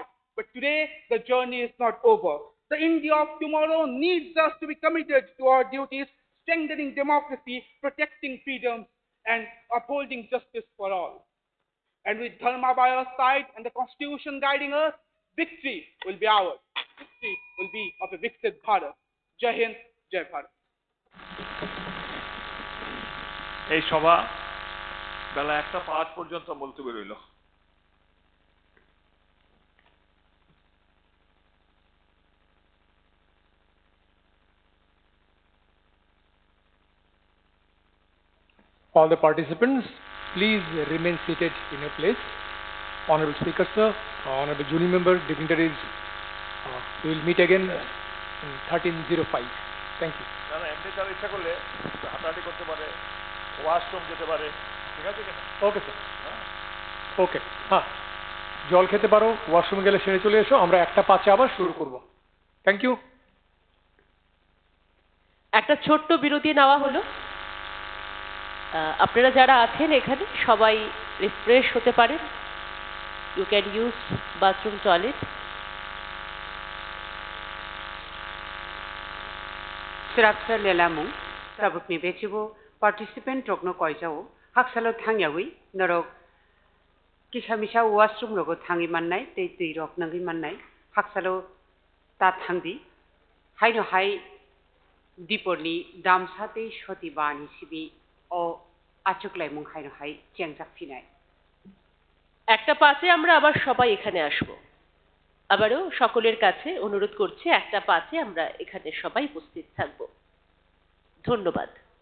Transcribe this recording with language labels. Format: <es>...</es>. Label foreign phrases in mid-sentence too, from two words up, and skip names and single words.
<en>But today, the journey is not over. The India of tomorrow needs us to be committed to our duties, strengthening democracy, protecting freedoms, and upholding justice for all. And with Dharma by our side and the Constitution guiding us, victory will be ours. Victory will be of a Vikshit Bharat.</en> <hi>जय हिंद, जय भारत.</hi> <bn>এই সভা বেলা 1:05 পর্যন্ত মুলতবি রইল।</bn> <en>All the participants, please remain seated in your place. Honorable Speaker, sir, honorable jury member, dignitaries, we will meet again in 13:05. Thank you.</en> <bn>না না, এমনি তার ইচ্ছা করলে হাঁটাহাঁটি করতে পারে, ওয়াশরুম যেতে পারে, ঠিক আছে কিনা?</bn> <en>okay sir,</en> <bn>ওকে, হ্যাঁ, জল খেতে পারো, ওয়াশরুমে গেলে সেরে চলে এসো, আমরা 1:05 আবার শুরু করব।</bn> <en>Thank you.</en> <bn>একটা ছোট্ট বিরতি নেওয়া হলো। আপনারা যারা আছেন এখানে সবাই রিফ্রেশ হতে পারেন।</bn> <en>You can use bathroom, toilet.</en> <trp>Sraksa lelamu sabuk ni bechibo participant rokno koijao haksalo thangyawi norok kisamisa washroom rogo thangi mannai tei tui rok nangi mannai haksalo ta thangdi haino hai diporni damsate shoti bani sibi o achuklai mung haino hai chengjak finai।</trp> <bn>একটা পাঁচে আমরা আবার সবাই এখানে আসব। আবারও সকলের কাছে অনুরোধ করছি, 1:05 আমরা এখানে সবাই উপস্থিত থাকব। ধন্যবাদ।</bn>